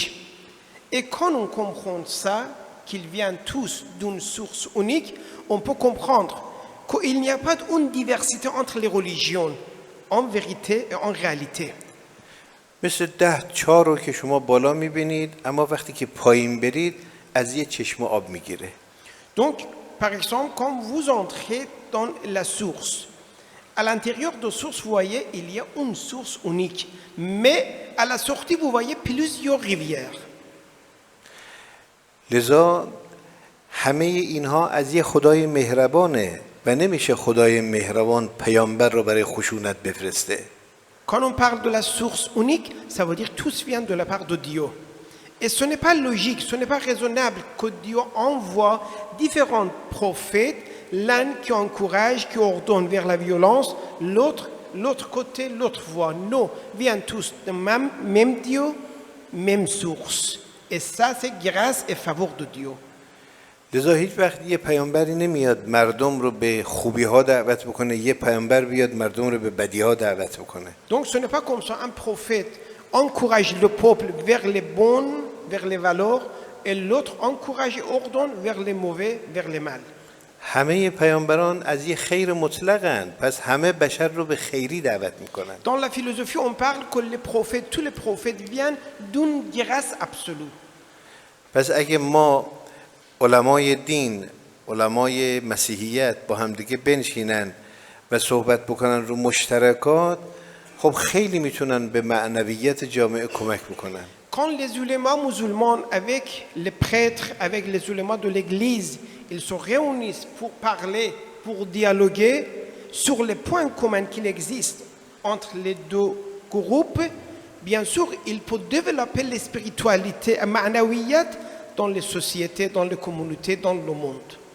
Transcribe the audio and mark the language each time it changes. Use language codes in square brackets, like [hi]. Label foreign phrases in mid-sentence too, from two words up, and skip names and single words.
[fr] Et quand on comprend ça, qu'ils viennent tous d'une source unique, on peut comprendre qu'il n'y a pas une diversité entre les religions, en vérité et en réalité. [fa] مثل 10 چاه رو که شما بالا میبینید اما وقتی که پایین برید از یه چشمه آب میگیره. [fr] Donc, par exemple, quand vous entrez dans la source, à l'intérieur de la source, vous voyez, il y a une source unique. Mais à la sortie, vous voyez plusieurs rivières. [fa] لذا همه اینها از یه خدای مهربانه و نمیشه خدای مهربان پیامبر رو برای خشونت بفرسته. [fr] Quand on parle de la source unique, ça veut dire que tous viennent de la part de Dieu. Et ce n'est pas logique, ce n'est pas raisonnable que Dieu envoie différents prophètes, l'un qui encourage, qui ordonne vers la violence, l'autre côté, l'autre voie. Non, viennent tous de même Dieu, même source. Et ça, c'est grâce et faveur de Dieu. [fa] لذا هیچ وقت یه پیامبری نمیاد مردم رو به خوبی ها دعوت بکنه، یه پیامبر بیاد مردم رو به بدی ها دعوت بکنه. [fr] Donc ce n'est pas comme ça, un prophète encourage le peuple vers les bonnes, vers les valeurs, et l'autre encourage et ordonne vers les mauvais, vers les mal. [fa] همه پیامبران از یه خیر مطلقن، پس همه بشر رو به خیری دعوت میکنن. [fr] Dans la philosophie, on parle que les prophètes, tous les prophètes viennent d'une grâce absolue. [fa] پس اگه ما علمای دین، علمای مسیحیت با همدیگه بنشینن و صحبت بکنن رو مشترکات، خب خیلی میتونن به معنویت جامعه کمک بکنن. [fr] Quand les ulémas musulmans, avec les prêtres, avec les ulémas de l'église, ils se réunissent pour parler, pour dialoguer sur les points communs qu'il existe entre les deux groupes, bien sûr, il peut développer les spiritualités, ma'nawiyat, dans les sociétés, dans les communautés, dans le monde.